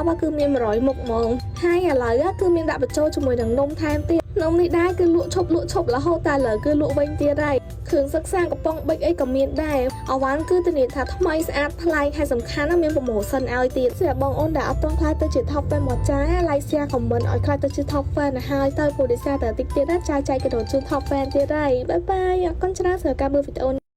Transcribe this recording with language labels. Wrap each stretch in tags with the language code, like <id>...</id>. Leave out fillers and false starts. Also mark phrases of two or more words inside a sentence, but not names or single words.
<km>បគឺមាន100មុខហ្មងហើយឥឡូវគឺមានដាក់បញ្ចូលជាមួយនឹងនំថែមទៀតនំនេះដែរគឺលក់ឈប់រហូតតែឥឡូវគឺលក់វិញទៀតហើយគ្រឿងសិក្សាកំប៉ុងបិចអីក៏មានដែរអវ៉ាន់គឺធានាថាថ្មីស្អាតប្លែកហើយសំខាន់ណាស់មានប្រម៉ូសិនឲ្យទៀតសម្រាប់បងអូនដែលអត់ទាន់ខ្លាចទៅជា Top Fan មកចាយ</km> <en>like share comment</en> <km>ឲ្យខ្លាចទៅជា Top Fan ហើយទៅពូឌីសាតែតិចទៀតចាយក៏ចូលជូន Top Fan ទៀតហើយបាយបាយអរគុណច្រើនសម្រាប់ការមើលវីដេអូ</km>